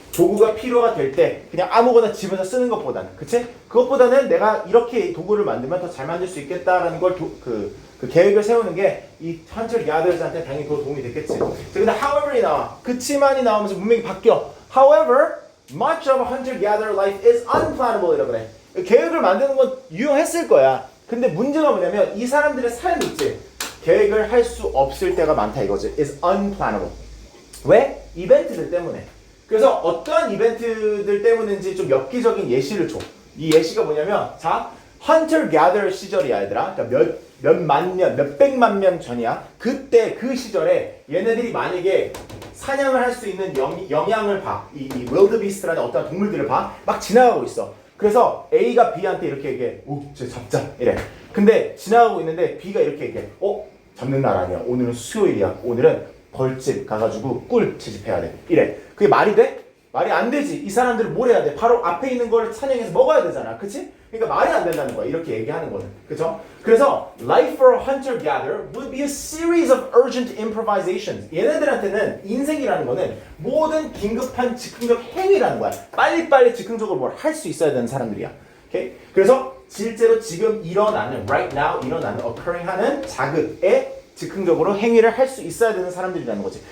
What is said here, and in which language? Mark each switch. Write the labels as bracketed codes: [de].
[ko] 도구가 필요가 될 때 그냥 아무거나 집에서 쓰는 것보다는, 그치? 그것보다는 내가 이렇게 도구를 만들면 더 잘 만들 수 있겠다라는 걸 그 계획을 세우는 게 이 hunter-gatherers한테 당연히 더 도움이 됐겠지. 근데 however이 나와. 그치만이 나오면서 문맥이 바뀌어. [en] However, much of a hunter-gatherer life is unplannable [ko] 이라고 그래. 계획을 만드는 건 유용했을 거야. 근데 문제가 뭐냐면 이 사람들의 삶이 있지. 계획을 할 수 없을 때가 많다 이거지. [en] is unplannable. [ko] 왜? 이벤트들 때문에. 그래서 어떠한 이벤트들 때문인지 좀 엽기적인 예시를 줘. 이 예시가 뭐냐면, 자, hunter-gatherer 시절이야, 얘들아. 그러니까 몇만 년, 몇백만 년 전이야. 그때 그 시절에 얘네들이 만약에 사냥을 할 수 있는 영향을 봐. 이 wildebeest라는 어떤 동물들을 봐. 막 지나가고 있어. 그래서 A가 B한테 이렇게 얘기해. 오, 쟤 잡자. 이래. 근데 지나가고 있는데 B가 이렇게 얘기해. 잡는 날 아니야. 오늘은 수요일이야. 오늘은 벌집 가가지고 꿀 채집해야 돼. 이래. 그게 말이 돼? 말이 안 되지. 이 사람들은 뭘 해야 돼? 바로 앞에 있는 걸 사냥해서 먹어야 되잖아. 그치? 그러니까 말이 안 된다는 거야. 이렇게 얘기하는 거는. 그죠? 그래서 [en] life for a hunter-gatherer would be a series of urgent improvisations. [ko] 얘네들한테는 인생이라는 거는 모든 긴급한 즉흥적 행위라는 거야. 빨리빨리 즉흥적으로 뭘 할 수 있어야 되는 사람들이야. 오케이? 그래서 실제로 지금 일어나는, [en] right now [ko] 일어나는, occurring 하는 자극에 즉흥적으로 행위를 할 수 있어야 되는 사람들이라는 거지.